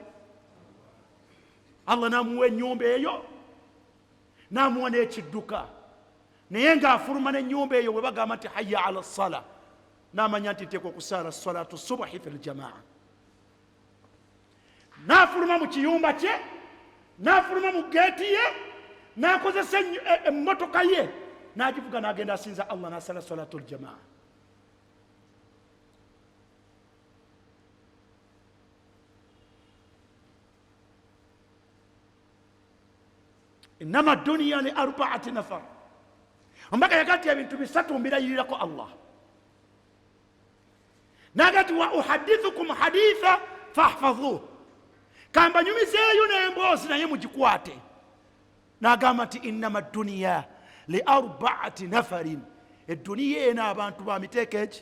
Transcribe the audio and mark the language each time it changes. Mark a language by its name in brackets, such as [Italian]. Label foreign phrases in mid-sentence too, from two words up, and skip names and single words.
[Ganda] Allah namuwa ennyumba eyo, namuwa n'ekidduka, naye ng'afuluma n'ennyumba eyo bwe bagamba nti [Arabic] حي على الصلاة, [Ganda] n'amanya nti nteekwa okusaala [Arabic] صلاة الصبح في الجماعة. [Ganda] N'afuluma mu kiyumba kye, n'afuluma mu geeti ye, n'akozesa emmotoka ye, n'agivuga n'agenda asinza Allah n'asala [Arabic] صلاة الجماعة. إنما الدنيا لأربعة نفر, [Ganda] ombaka yakati ebintu bisatu mbirayirirako Allah. Nagati [Arabic] وأحدثكم حديثا فاحفظوه, [Ganda] kamba nyumizeeyo n'emboozi naye mugikwate. N'agamba nti [Arabic] إنما الدنيا لأربعة نفر, [Ganda] edduniya eno abantu ba miteeko eki.